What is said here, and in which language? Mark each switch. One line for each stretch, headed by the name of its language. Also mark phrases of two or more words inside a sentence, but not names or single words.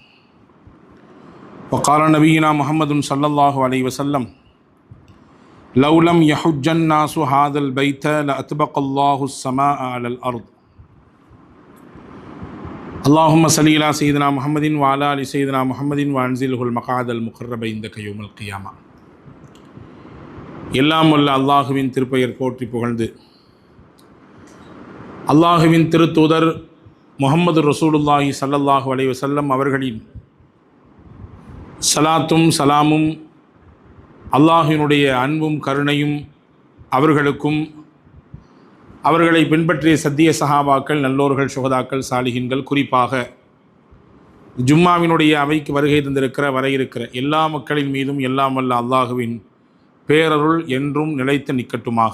Arabic: وقال نبينا محمد صلى الله عليه وسلم: لو لم يحج الناس هذا البيت لأطبق الله السماء على الأرض. اللهم صل على سيدنا محمد وعلى آل سيدنا محمد وأنزله المقعد المقرب عندك يوم القيامة.
Tamil: எல்லாம் வல்ல அல்லாஹுவின் திருப்பெயர் போற்றி புகழ்ந்து, அல்லாஹுவின் திருத்தூதர் முஹம்மது
Arabic: رسول الله صلى الله عليه وسلم
Tamil: அவர்களின் சலாத்தும் சலாமும் அல்லாஹினுடைய அன்பும் கருணையும் அவர்களுக்கும் அவர்களை பின்பற்றிய சத்திய சஹாபாக்கள், நல்லோர்கள், சுகதாக்கள், சாலிஹின்கள், குறிப்பாக ஜும்மாவினுடைய அவைக்கு வருகை தந்திருக்கிற வர இருக்கிற எல்லா மக்களின் மீதும் எல்லாம் வல்ல அல்லாஹுவின் பேரருள் என்றும் நிலைத்து நிற்கட்டுமாக.